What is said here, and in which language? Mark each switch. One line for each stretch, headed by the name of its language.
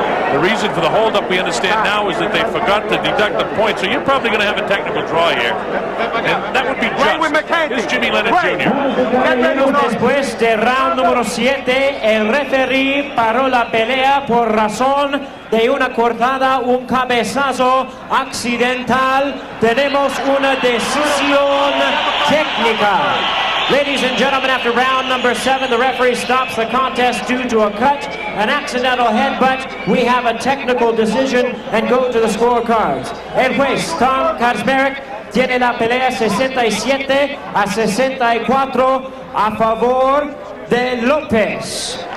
English: The reason for the holdup, we understand now, is that they forgot to deduct the point, so you're probably going to have a technical draw here. And that would be just. Here's Jimmy Leonard Jr.
Spanish: Después de round número 7, el referee paró la pelea por razón de una cortada, un cabezazo accidental. Tenemos una decisión técnica.
English: Ladies and gentlemen, after round number 7, the referee stops the contest due to a cut, an accidental headbutt. We have a technical decision and go to the scorecards.
Spanish: El juez Tom Kaczmarek tiene la pelea 67-64 a favor de Lopez.